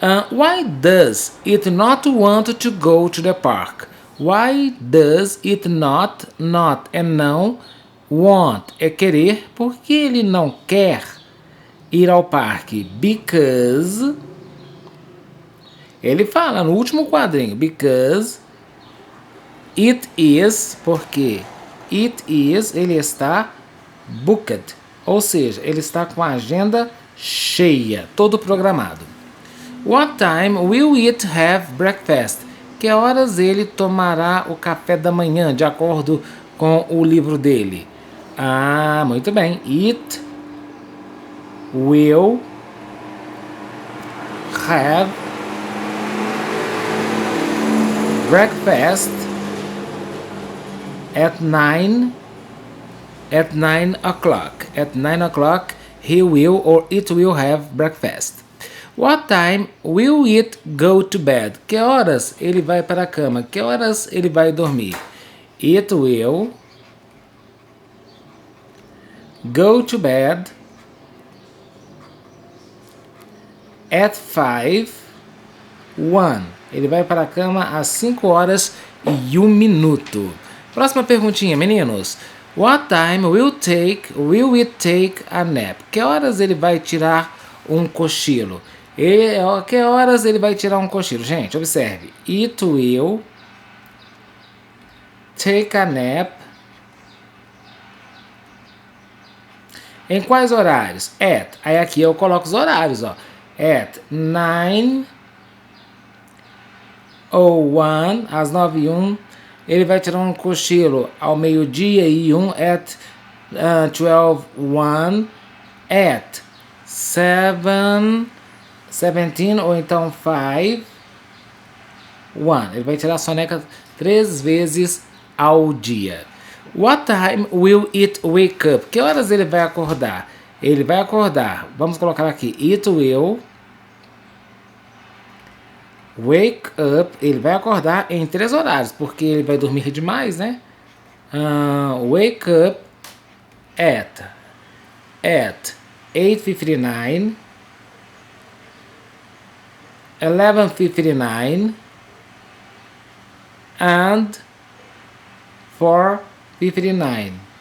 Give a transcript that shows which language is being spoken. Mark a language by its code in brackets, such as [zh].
[en] Why does it not want to go to the park? Why does it not [pt] é não, want é querer, por que ele não quer ir ao parque? [en] Because, [pt] ele fala no último quadrinho, [en] because it is, [pt] porque [en] it is, [pt] ele está booked, ou seja, ele está com a agenda cheia, todo programado. [en] What time will it have breakfast? [pt] Que horas ele tomará o café da manhã, de acordo com o livro dele? Muito bem. [en] It will have breakfast at 9 o'clock. At 9 o'clock he will or it will have breakfast. What time will it go to bed? [pt] Que horas ele vai para a cama? Que horas ele vai dormir? [en] It will go to bed at 5:01. [pt] Ele vai para a cama às 5h01. Próxima perguntinha, meninos. [en] What time will it take a nap? [pt] Que horas ele vai tirar um cochilo? Que horas ele vai tirar um cochilo? Gente, observe. [en] It will take a nap. [pt] Em quais horários? At. Aí aqui eu coloco os horários, ó. [en] At 9:01, [pt] às 9:01. Ele vai tirar um cochilo ao meio-dia e 1. [en] At 12:01. At 17, [pt] ou então 5:01. Ele vai tirar a soneca 3 vezes ao dia. [en] What time will it wake up? [pt] Que horas ele vai acordar? Ele vai acordar, vamos colocar aqui, [en] it will wake up. [pt] Ele vai acordar em 3 horários, porque ele vai dormir demais, né? [en] Wake up at 8:59, 11:59 and 4:59.